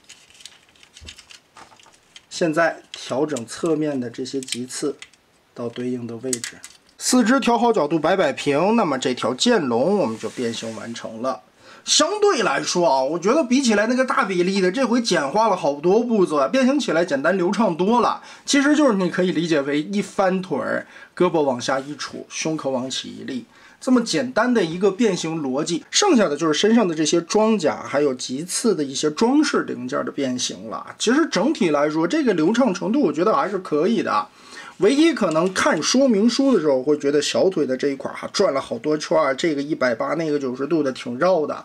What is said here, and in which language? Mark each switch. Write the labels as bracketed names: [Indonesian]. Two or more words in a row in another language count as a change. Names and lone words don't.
[Chinese] 現在調整側面的這些擊刺到對應的位置，四肢調好角度，擺平，那麼這條劍龍我們就變形完成了。相對來說啊，我覺得比起來那個大比例的，這回簡化了好多步驟，變形起來簡單流暢多了。其實就是你可以理解為一翻腿兒，胳膊往下一杵，胸口往起一立， 這麼簡單的一個變形邏輯，剩下的就是身上的這些装甲还有棘刺的一些装飾零件的变形了。其實整体来说，这個流暢程度我覺得還是可以的。唯一可能看說明書的時候會覺得小腿的這一塊轉了好多圈，這個180那個90度的挺繞的。